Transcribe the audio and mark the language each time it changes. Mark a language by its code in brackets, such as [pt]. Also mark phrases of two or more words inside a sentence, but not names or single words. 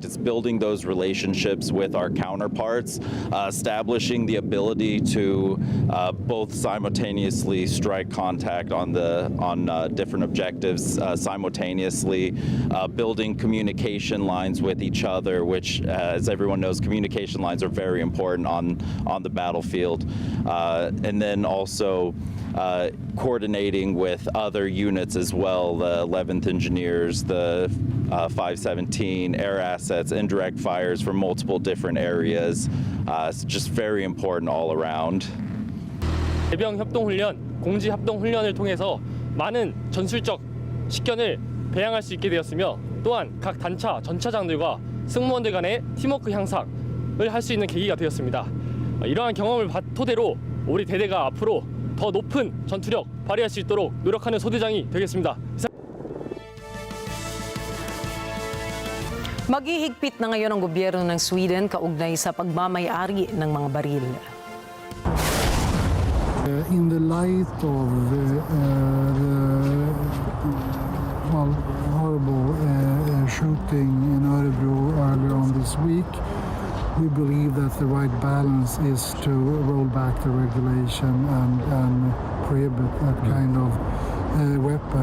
[en] It's building those relationships with our counterparts, establishing the ability to both simultaneously strike contact on different objectives, simultaneously building communication lines with each other, which, as everyone knows, communication lines are very important on the battlefield, and then also coordinating with other units as well, the 11th Engineers, the 517, air assets, indirect fires from multiple different areas. It's just very important all around. [ko] 해병 협동 훈련, 공지 합동 훈련을 통해서 많은 전술적 식견을 배양할 수 있게 되었으며 또한 각 단차, 전차장들과 승무원들 간의 팀워크 향상을 할 수 있는 계기가 되었습니다. 이러한 경험을 토대로 우리 대대가 앞으로 더 높은 전투력 발휘할 수 있도록 노력하는 소대장이 되겠습니다. [tl] Maghihigpit na ngayon ang gobyerno ng Sweden kaugnay sa pagmamayari ng mga baril. [en] In the light of the horrible shooting in Örebro earlier on this week, we believe that the right balance is to roll back the regulation and prohibit that kind of weapon.